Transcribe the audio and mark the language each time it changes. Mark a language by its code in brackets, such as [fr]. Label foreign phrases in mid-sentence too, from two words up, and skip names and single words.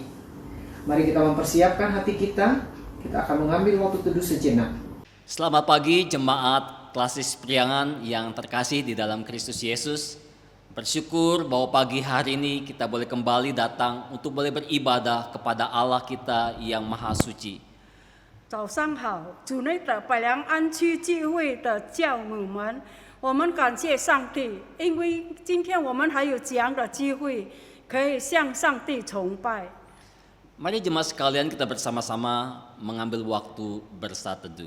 [id] Mari kita mempersiapkan hati kita. Kita akan mengambil waktu teduh sejenak. Selamat pagi jemaat Klasis Priangan yang terkasih di dalam Kristus Yesus. Bersyukur bahwa pagi hari ini kita boleh kembali datang untuk boleh beribadah kepada Allah kita yang Maha Suci. [zh] 早上好，主内的百良安区聚会的教母们，我们感谢上帝，因为今天我们还有这样的机会，可以向上帝崇拜。 [id] Mari jemaat sekalian kita bersama-sama mengambil waktu bersaat teduh.